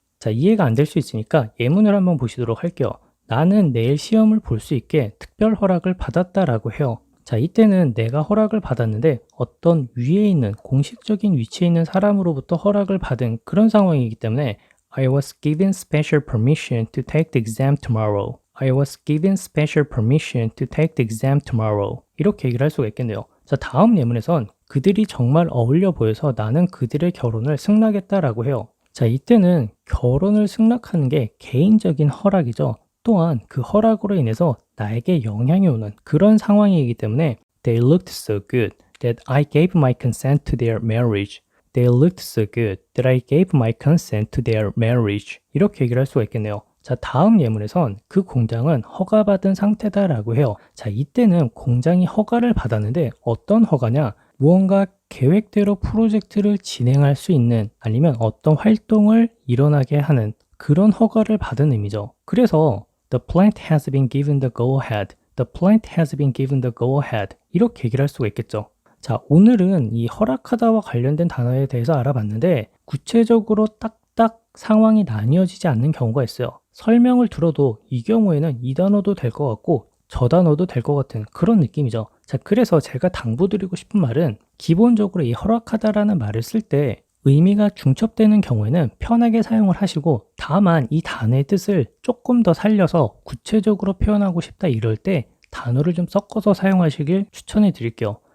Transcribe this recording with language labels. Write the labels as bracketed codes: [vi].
[ko] 자, 이해가 안 될 수 있으니까 예문을 한번 보시도록 할게요. 나는 내일 시험을 볼 수 있게 특별 허락을 받았다라고 해요. 자, 이때는 내가 허락을 받았는데 어떤 위에 있는 공식적인 위치에 있는 사람으로부터 허락을 받은 그런 상황이기 때문에 [en] I was given special permission to take the exam tomorrow. I was given special permission to take the exam tomorrow. [ko] 이렇게 얘기를 할 수가 있겠네요. 자, 다음 예문에선 그들이 정말 어울려 보여서 나는 그들의 결혼을 승낙했다라고 해요. 자, 이때는 결혼을 승낙하는 게 개인적인 허락이죠. 또한 그 허락으로 인해서 나에게 영향이 오는 그런 상황이기 때문에 [en] They looked so good that I gave my consent to their marriage. They looked so good that I gave my consent to their marriage. [ko] 이렇게 얘기를 할 수가 있겠네요. 자, 다음 예문에선 그 공장은 허가받은 상태다라고 해요. 자, 이때는 공장이 허가를 받았는데 어떤 허가냐? 무언가 계획대로 프로젝트를 진행할 수 있는 아니면 어떤 활동을 일어나게 하는 그런 허가를 받은 의미죠. 그래서 [en] The plant has been given the go-ahead. The plant has been given the go-ahead. [ko] 이렇게 얘기를 할 수가 있겠죠. 자, 오늘은 이 허락하다와 관련된 단어에 대해서 알아봤는데 구체적으로 딱딱 상황이 나뉘어지지 않는 경우가 있어요. 설명을 들어도 이 경우에는 이 단어도 될 것 같고 저 단어도 될 것 같은 그런 느낌이죠. 자, 그래서 제가 당부드리고 싶은 말은 기본적으로 이 허락하다라는 말을 쓸 때 의미가 중첩되는 경우에는 편하게 사용을 하시고 다만 이 단어의 뜻을 조금 더 살려서 구체적으로 표현하고 싶다 이럴 때 단어를 좀 섞어서 사용하시길 추천해 드릴게요.